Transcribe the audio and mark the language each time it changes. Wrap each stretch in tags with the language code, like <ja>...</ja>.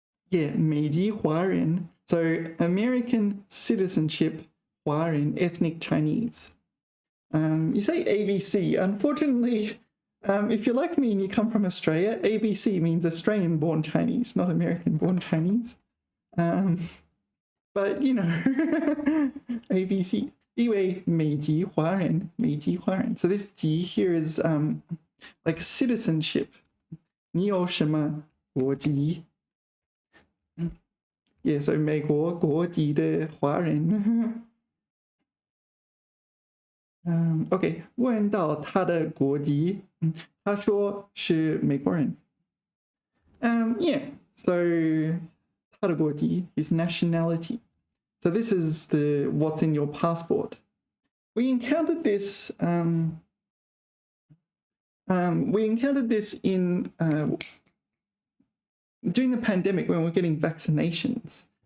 <en>Yeah, 美籍华人.So American citizenship, 华人, ethnic Chinese. You say ABC. Unfortunately, if you're like me and you come from Australia, ABC means Australian-born Chinese, not American-born Chinese. But, you know, ABC. Anyway, 美籍华人. So this 籍 here is like citizenship.</en> <zh>你有什么国籍? Yeah, so 美国国籍的华人. Okay, 问到他的国籍, 他说是美国人.</zh> <en>Yeah, so</en> <zh>他的国籍,</zh> <en>his nationality. So this is the what's in your passport. We encountered this. We encountered this in during the pandemic when we're getting vaccinations.</en>